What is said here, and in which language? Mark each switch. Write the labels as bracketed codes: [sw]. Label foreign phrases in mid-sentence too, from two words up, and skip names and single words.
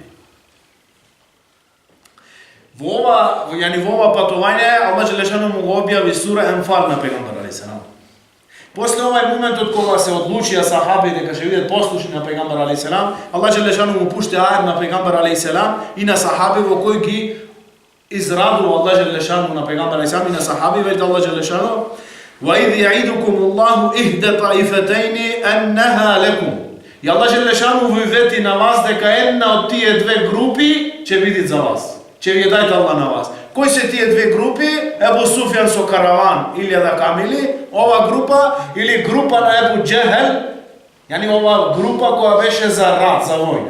[mk] Во ова патување, Аллах Джелешану му го објави сура Енфал на пегамбер [ar] عليه السلام. [mk] После овај моментот кога се одлучија сахаби дека ќе бидат послушни на пегамбер [ar] عليه السلام, [mk] Аллах Джелешану му пушти ајет на пегамбер [ar] عليه السلام [mk] и на сахаби во кој ги израдува Аллах Джелешану на пегамбер [ar] عليه السلام [mk] и на сахаби, веќе Аллах Джелешану: [ar] "وإذ يعدكم الله إحدى الطائفتين أنها لكم." [mk] И Аллах Джелешану ви вети на вас дека една од тие две групи ќе биде за вас. Ќе ви дајте Аллах на вас. Кои се тие две групи? Ебу Суфјан со караван, 1000 камили, ова група, или група на Ебу Џехел, ова група која беше за рат, за војна.